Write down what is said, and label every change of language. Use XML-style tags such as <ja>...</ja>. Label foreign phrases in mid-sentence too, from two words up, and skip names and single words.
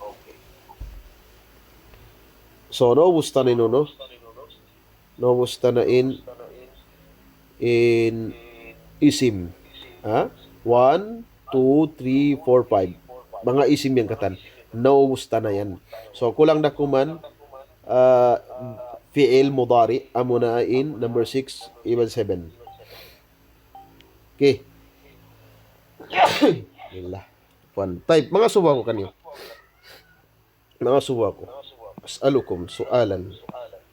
<tsg>So, naubos ta na no? Naubos ta na in isim. 1, 2, 3, 4, 5. Mga isim yang katan. Naubos ta na yan. So, kulang na kuman</tsg> <ar>fi'il mudari</ar> <tsg>amuna in</tsg> <en>number 6 even 7. Okay. Bismillah. Fun.</en> <tsg>Type mga suwa ko kanyo. Mga suwa ko.</tsg> <ar>As'alukum su'alan.</ar>